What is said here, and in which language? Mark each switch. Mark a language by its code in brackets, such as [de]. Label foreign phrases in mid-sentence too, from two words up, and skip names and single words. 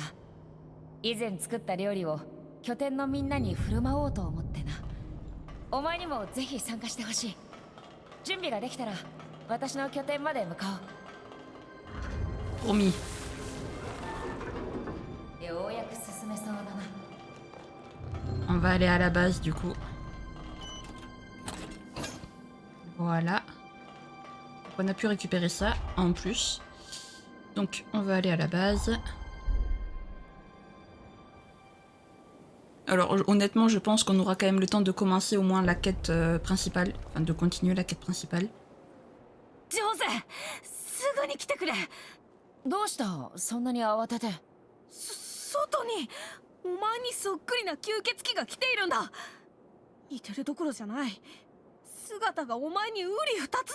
[ja] 以前作った料理を拠点のみんなに振る舞おうと思ってな。お前にもぜひ参加してほしい。準備ができたら私の拠点まで向かおう。 [fr] Promis. [ja] ようやく進めそうだな。 [fr] On va aller à la base du coup. Voilà. On a pu récupérer ça en plus. Donc on va aller à la base. Alors honnêtement je pense qu'on aura quand même le temps de commencer au moins la quête principale. Enfin de continuer la quête principale. [ja] ジョーゼ、すぐに来てくれ。どうした、そんなに慌てて。外にお前にそっくりな吸血鬼が来ているんだ。似てるどころじゃない。姿がお前に瓜二つで。